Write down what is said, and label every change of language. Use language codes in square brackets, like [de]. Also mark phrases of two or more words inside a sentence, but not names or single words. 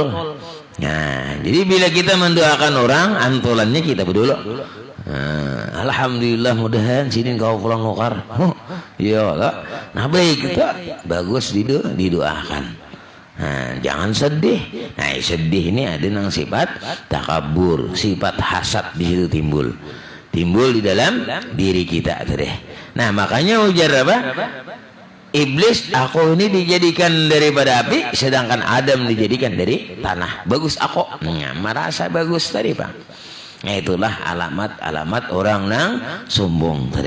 [id] Nah, jadi bila kita mendoakan orang, antolannya kita berdoa. [bjn] Alhamdulillah mudahan sini kau pulang nukar. [id] Iya lah. Nah, baik kita bagus didoakan. Nah, jangan sedih. Nah, sedih ini ada nang sifat takabur, sifat hasad di situ timbul di dalam diri kita deh. [bjn] Nah, makanya ujar apa? [id] Iblis, aku ini dijadikan daripada api, sedangkan Adam dijadikan dari tanah. Bagus aku, merasa bagus tadi Pak. Nah, itulah alamat orang nang sombong tadi.